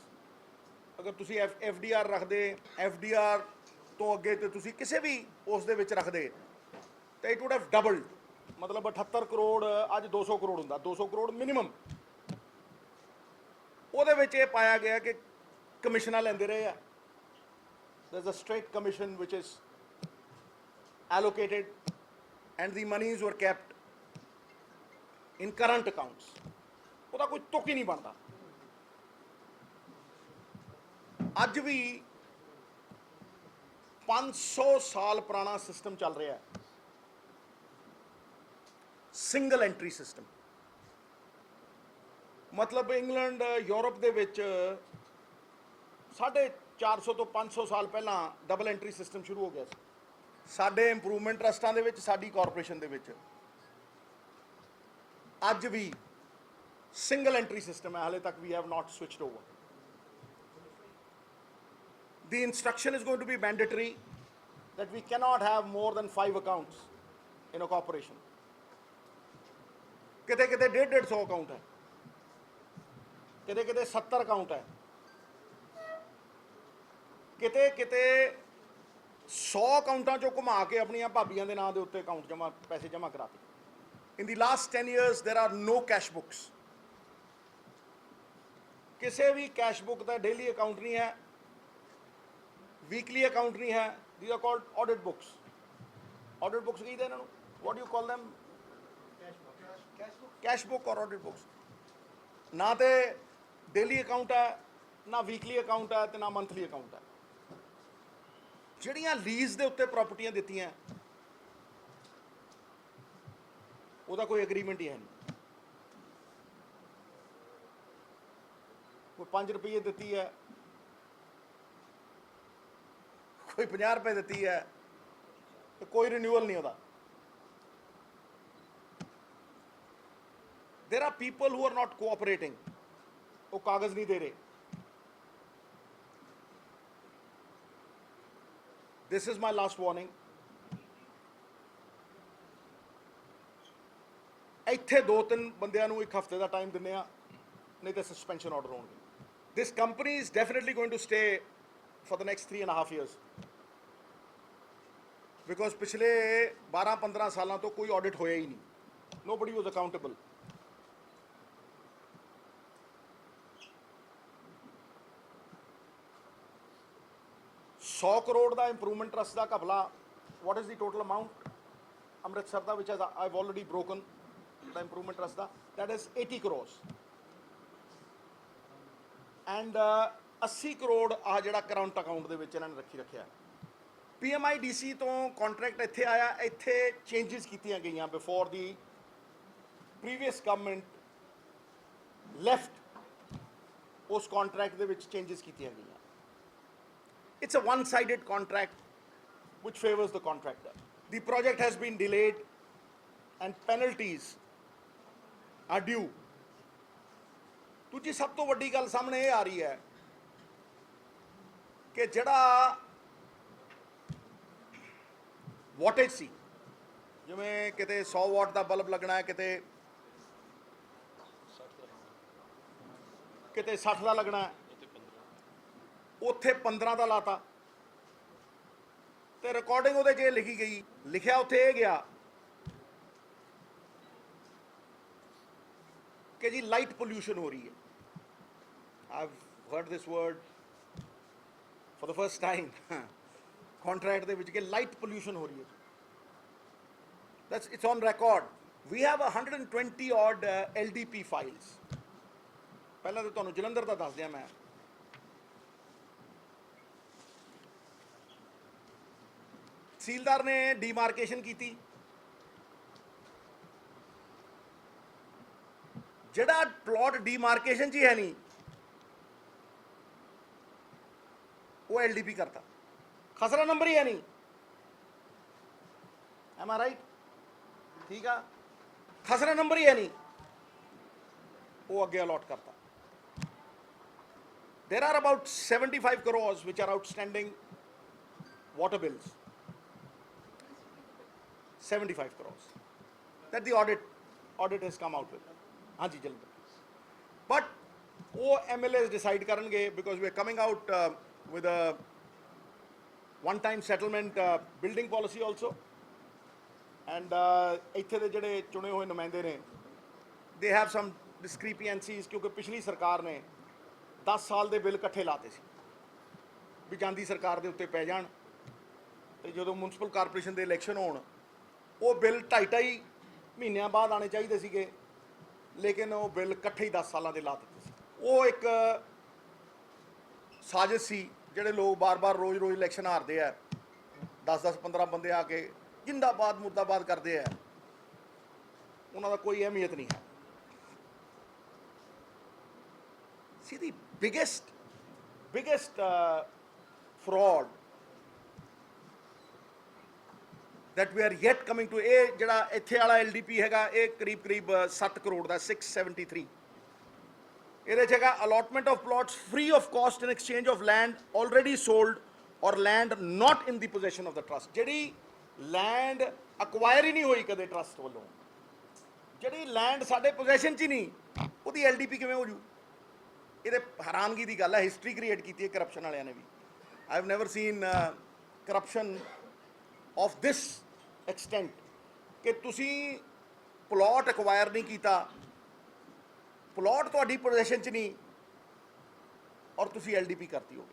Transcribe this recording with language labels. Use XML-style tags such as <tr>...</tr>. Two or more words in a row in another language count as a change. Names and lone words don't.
<pa>ਅਗਰ ਤੁਸੀਂ FDR ਰੱਖਦੇ, FDR ਤੋਂ ਅੱਗੇ ਤੇ ਤੁਸੀਂ ਕਿਸੇ ਵੀ ਉਸ ਦੇ ਵਿੱਚ ਰੱਖਦੇ ਤੇ</pa> <en>it would have doubled.</en> <pa>ਮਤਲਬ 78 ਕਰੋੜ ਅੱਜ 200 ਕਰੋੜ ਹੁੰਦਾ, 200 ਕਰੋੜ ਮਿਨੀਮਮ। ਉਹਦੇ ਵਿੱਚ ਇਹ ਪਾਇਆ ਗਿਆ ਕਿ ਕਮਿਸ਼ਨਾਂ ਲੈਂਦੇ ਰਹੇ ਆ।</pa> <en>there is a straight commission which is allocated and the monies were kept in current accounts।</en> <pa>ਉਹਦਾ ਕੋਈ ਤੁਕ ਹੀ ਨਹੀਂ ਬਣਦਾ। ਅੱਜ ਵੀ 500 ਸਾਲ ਪੁਰਾਣਾ ਸਿਸਟਮ ਚੱਲ ਰਿਹਾ ਹੈ,</pa> <en>single entry system.</en> <pa>ਮਤਲਬ ਇੰਗਲੈਂਡ, ਯੂਰਪ ਦੇ ਵਿੱਚ 450 ਤੋਂ 500 ਸਾਲ ਪਹਿਲਾਂ</pa> <en>double entry system</en> <pa>ਸ਼ੁਰੂ ਹੋ ਗਿਆ ਸੀ। ਸਾਡੇ</pa> <en>improvement trusts</en> <pa>ਦੇ ਵਿੱਚ, ਸਾਡੀ ਕਾਰਪੋਰੇਸ਼ਨ ਦੇ ਵਿੱਚ ਅੱਜ ਵੀ</pa> <en>single entry system</en> <pa>ਹੈ। ਹਾਲੇ ਤੱਕ</pa> <en>we have not switched over. The instruction is going to be mandatory that we cannot have more than 5 accounts in a corporation।</en> <pa>ਕਿਤੇ 150 ਅਕਾਊਂਟ ਹੈ, ਕਿਤੇ 70 ਅਕਾਊਂਟ ਹੈ, ਕਿਤੇ 100 ਅਕਾਊਂਟਾਂ ਚੋਂ ਘੁਮਾ ਕੇ ਆਪਣੀਆਂ ਭਾਬੀਆਂ ਦੇ ਨਾਂ ਦੇ ਉੱਤੇ ਪੈਸੇ ਜਮ੍ਹਾਂ ਕਰਾਤੇ।</pa> <en>In the last 10 years there are no cash books।</en> <pa>ਕਿਸੇ ਵੀ</pa> <en>cash book</en> <pa>ਦਾ</pa> <en>daily account</en> <pa>ਨਹੀਂ ਹੈ,</pa> <en>weekly account</en> <pa>ਨਹੀਂ ਹੈ।</pa> <en>These are called audit books। Audit books</en> <pa>ਕਹਿੰਦੇ ਇਹਨਾਂ ਨੂੰ,</pa> <en>what do you call them? Cash book or audit books।</en> <pa>ਨਾ ਤੇ</pa> <en>daily account</en> <pa>ਹੈ, ਨਾ</pa> <en>weekly account</en> <pa>ਹੈ, ਤੇ ਨਾ</pa> <en>monthly account</en> <pa>ਹੈ। ਜਿਹੜੀਆਂ ਲੀਜ਼ ਦੇ ਉੱਤੇ ਪ੍ਰਾਪਰਟੀਆਂ ਦਿੱਤੀਆਂ ਉਹਦਾ ਕੋਈ ਐਗਰੀਮੈਂਟ ਹੀ ਹੈ ਨਹੀਂ। ਕੋਈ 5 ਰੁਪਏ ਦਿੱਤੀ ਹੈ, ਕੋਈ 50 ਰੁਪਏ ਦਿੱਤੀ ਹੈ, ਤੇ ਕੋਈ ਰਿਨਿਊਅਲ ਨਹੀਂ ਉਹਦਾ।</pa> <en>There are people who are not cooperating।</en> <pa>ਉਹ ਕਾਗਜ਼ ਨਹੀਂ ਦੇ ਰਹੇ।</pa> <en>This is my last warning।</en> <pa>ਇੱਥੇ 2-3 ਬੰਦਿਆਂ ਨੂੰ 1 ਹਫ਼ਤੇ ਦਾ ਟਾਈਮ ਦਿੰਦੇ ਆ, ਨਹੀਂ ਤਾਂ</pa> <en>suspension order</en> <pa>ਹੋਣਗੇ।</pa> <en>This company is definitely going to stay for the next 3.5 years because</en> <pa>ਪਿਛਲੇ 12-15 ਸਾਲਾਂ ਤੋਂ ਕੋਈ ਆਡਿਟ ਹੋਇਆ ਹੀ ਨਹੀਂ।</pa> <en>Nobody was accountable।</en> <pa>$100 ਕਰੋੜ ਦਾ</pa> <en>improvement trust</en> <pa>ਦਾ ਘਪਲਾ</pa> <en>what is the total amount? Amritsar da, which I've already broken, the improvement trust da, that is 80 crores.</en> <pa>And 80 ਕਰੋੜ ਆ ਜਿਹੜਾ</pa> <en>current account</en> <pa>ਦੇ ਵਿੱਚ ਇਹਨਾਂ ਨੇ ਰੱਖਿਆ PMIDC ਤੋਂ ਕੰਟਰੈਕਟ ਇੱਥੇ ਆਇਆ, ਇੱਥੇ ਚੇਂਜਸ ਕੀਤੀਆਂ ਗਈਆਂ</pa> <en>before the previous government left,</en> <pa>ਉਸ ਕੰਟਰੈਕਟ ਦੇ ਵਿੱਚ ਚੇਂਜਸ ਕੀਤੀਆਂ ਗਈਆਂ.</pa> <en>it's a one sided contract which favors the contractor. The project has been delayed and penalties are due.</en> <pa>ਦੂਜੀ ਸਭ ਤੋਂ ਵੱਡੀ ਗੱਲ ਸਾਹਮਣੇ ਇਹ ਆ ਰਹੀ ਹੈ ਕਿ ਜਿਹੜਾ ਵਾਟੇਜ ਸੀ, ਜਿਵੇਂ ਕਿਤੇ 100 ਵਾਟ ਦਾ ਬਲਬ ਲੱਗਣਾ ਹੈ, ਕਿਤੇ 60 ਦਾ ਲੱਗਣਾ ਹੈ, ਉੱਥੇ 15 ਦਾ ਲਾਤਾ. ਤੇ ਰਿਕਾਰਡਿੰਗ ਉਹਦੇ 'ਚ ਇਹ ਲਿਖੀ ਗਈ, ਲਿਖਿਆ ਉੱਥੇ ਇਹ ਗਿਆ ਕਿ ਜੀ</pa> <en>light pollution</en> <pa>ਹੋ ਰਹੀ ਹੈ.</pa> <en>I've heard this word for the first time.</en> <pa>Contract ਦੇ ਵਿੱਚ ਕਿ</pa> <en>light pollution</en> <pa>ਹੋ ਰਹੀ ਹੈ.</pa> <en>It's on record. We have 120 odd LDP files.</en> <pa>ਪਹਿਲਾਂ ਤਾਂ ਤੁਹਾਨੂੰ ਜਲੰਧਰ ਦਾ ਦੱਸ ਦਿਆਂ ਮੈਂ. ਤਹਿਸੀਲਦਾਰ ਨੇ ਡੀਮਾਰਕੇਸ਼ਨ ਕੀਤੀ. ਜਿਹੜਾ ਪਲਾਟ ਡੀਮਾਰਕੇਸ਼ਨ 'ਚ ਹੀ ਹੈ ਨਹੀਂ, ਉਹ LDP ਕਰਤਾ. ਖਸਰਾ ਨੰਬਰ ਹੀ ਹੈ ਨਹੀਂ.</pa> <en>am I right?</en> <pa>ਠੀਕ ਆ, ਖਸਰਾ ਨੰਬਰ ਹੀ ਹੈ ਨਹੀਂ, ਉਹ ਅੱਗੇ ਅਲਾਟ ਕਰਤਾ.</pa> <en>There are about 75 crores which are outstanding water bills. 75 crores that the audit has come out with.</en> <pa>ਹਾਂਜੀ ਜਲੰਧਰ. But ਉਹ MLAs decide ਕਰਨਗੇ,</pa> <en>because we are coming out with a one-time settlement building policy also.</en> <pa>And ਇੱਥੇ ਦੇ ਜਿਹੜੇ ਚੁਣੇ ਹੋਏ ਨੁਮਾਇੰਦੇ ਨੇ,</pa> <en>they have some discrepancies,</en> <pa>ਕਿਉਂਕਿ ਪਿਛਲੀ ਸਰਕਾਰ ਨੇ 10 ਸਾਲ ਦੇ ਬਿੱਲ ਇਕੱਠੇ ਲਾਤੇ ਸੀ ਵੀ ਜਾਂਦੀ ਸਰਕਾਰ ਦੇ ਉੱਤੇ ਪੈ ਜਾਣ, ਤੇ ਜਦੋਂ</pa> <en>municipal corporation</en> <pa>ਦੇ ਇਲੈਕਸ਼ਨ ਹੋਣ, ਉਹ ਬਿੱਲ 2.5 ਮਹੀਨਿਆਂ ਬਾਅਦ ਆਣੇ ਚਾਹੀਦੇ ਸੀਗੇ, ਲੇਕਿਨ ਉਹ ਬਿੱਲ ਇਕੱਠੇ ਹੀ 10 ਸਾਲਾਂ ਦੇ ਲਾ ਦਿੱਤੇ ਸੀ. ਉਹ ਇੱਕ ਸਾਜ਼ਿਸ਼ ਸੀ. ਜਿਹੜੇ ਲੋਕ ਬਾਰ-ਬਾਰ ਰੋਜ਼-ਰੋਜ਼ ਇਲੈਕਸ਼ਨ ਹਾਰਦੇ ਆ, 10-10 15 ਬੰਦੇ ਆ ਕੇ ਜਿੰਦਾਬਾਦ ਮੁਰਦਾਬਾਦ ਕਰਦੇ ਆ, ਉਹਨਾਂ ਦਾ ਕੋਈ ਅਹਿਮੀਅਤ ਨਹੀਂ ਹੈ.</pa> <en>See, the biggest fraud that we are yet coming to,</en> <pa>ਇਹ ਜਿਹੜਾ ਇੱਥੇ ਵਾਲਾ LDP ਹੈਗਾ, ਇਹ ਕਰੀਬ 7 ਕਰੋੜ ਦਾ, 673. ਇਹਦੇ 'ਚ ਹੈਗਾ</pa> <en>allotment of plots free of cost in exchange of land already sold or land not in the possession of the trust.</en> <pa>ਜਿਹੜੀ ਲੈਂਡ ਅਕਵਾਇਰ ਹੀ ਨਹੀਂ ਹੋਈ ਕਦੇ ਟਰਸਟ ਵੱਲੋਂ, ਜਿਹੜੀ ਲੈਂਡ ਸਾਡੇ ਪੋਜੈਸ਼ਨ 'ਚ ਹੀ ਨਹੀਂ, ਉਹਦੀ LDP ਕਿਵੇਂ ਹੋ ਜੂ? ਇਹਦੇ ਹੈਰਾਨਗੀ ਦੀ ਗੱਲ ਹੈ.</pa> <en>history create</en> <pa>ਕੀਤੀ ਹੈ ਕਰਪਸ਼ਨ ਵਾਲਿਆਂ ਨੇ ਵੀ.</pa> <en>I have never seen corruption of this extent</en> <pa>ਕਿ ਤੁਸੀਂ ਪਲਾਟ ਅਕਵਾਇਰ ਨਹੀਂ ਕੀਤਾ, ਪਲਾਟ ਤੁਹਾਡੀ ਪੋਜੈਸ਼ਨ 'ਚ ਨਹੀਂ, ਔਰ ਤੁਸੀਂ LDP ਕਰਤੀ ਹੋਵੇ.</pa>